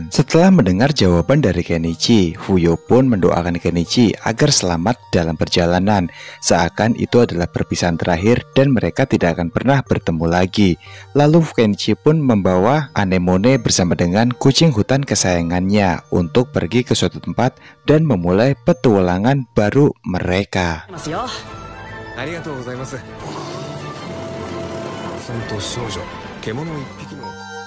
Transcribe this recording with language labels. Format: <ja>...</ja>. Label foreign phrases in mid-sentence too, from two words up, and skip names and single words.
<id>Setelah mendengar jawaban dari Kenichi, Fuyo pun mendoakan Kenichi agar selamat dalam perjalanan, seakan itu adalah perpisahan terakhir dan mereka tidak akan pernah bertemu lagi. Lalu Kenichi pun membawa Anemone bersama dengan kucing hutan kesayangannya untuk pergi ke suatu tempat dan memulai petualangan baru mereka.</id> <ja>ありがとうございます。さんと少女、獣一匹の</ja>